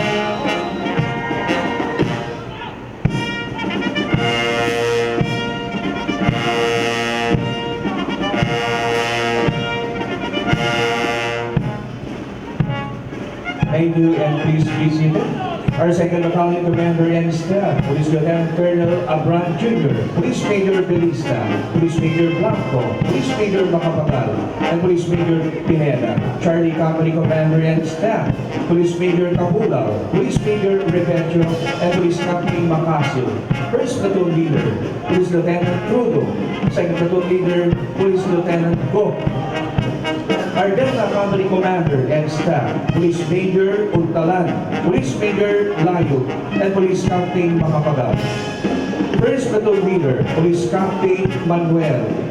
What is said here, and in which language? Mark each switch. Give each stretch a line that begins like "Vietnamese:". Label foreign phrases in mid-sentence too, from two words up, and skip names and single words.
English: Thank you, and please be seated. Our Second Battalion Commander and Staff, Police Lieutenant Colonel Abram Jr., Police Major Belista, Police Major Blanco, Police Major Macapagal, and Police Major Pineda. Charlie Company Commander and Staff, Police Major Cabulao, Police Major Repetio, and Police Captain Macasio. First Platoon Leader, Police Lieutenant Trudo. Second Platoon Leader, Police Lieutenant Go. Our Delta Company Commander and Staff, Police Major Untalan, Police Major Layo, and Police Captain Macapagal. First Platoon Leader, Police Captain Manuel.